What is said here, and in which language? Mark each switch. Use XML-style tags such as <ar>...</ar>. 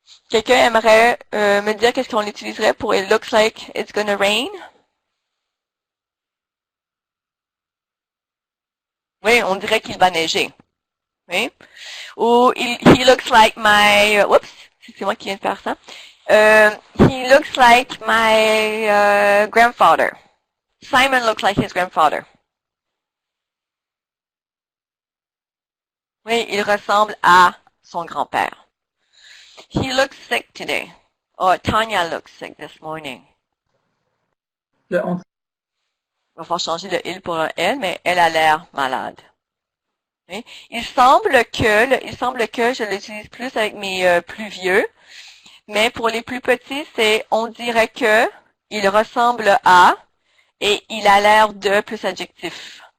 <fr>Quelqu'un aimerait me dire qu'est-ce qu'on utiliserait pour</fr> <en>It looks like it's gonna rain?</en> <fr>Oui, on dirait qu'il va neiger. Oui. Ou</fr> <en>he looks like my,</en> <fr>oups, c'est moi qui viens de faire ça.</fr> <en>He looks like my grandfather. Simon looks like his grandfather.</en> <fr>Oui, il ressemble à son grand-père.</fr> <en>He looks sick today. Or Tanya looks sick this morning.</en> <fr>Il va falloir changer le il pour un elle, mais elle a l'air malade. Oui. Il semble que je l'utilise plus avec mes plus vieux. Mais pour les plus petits, c'est on dirait que, il ressemble à, et il a l'air de plus adjectif.</fr>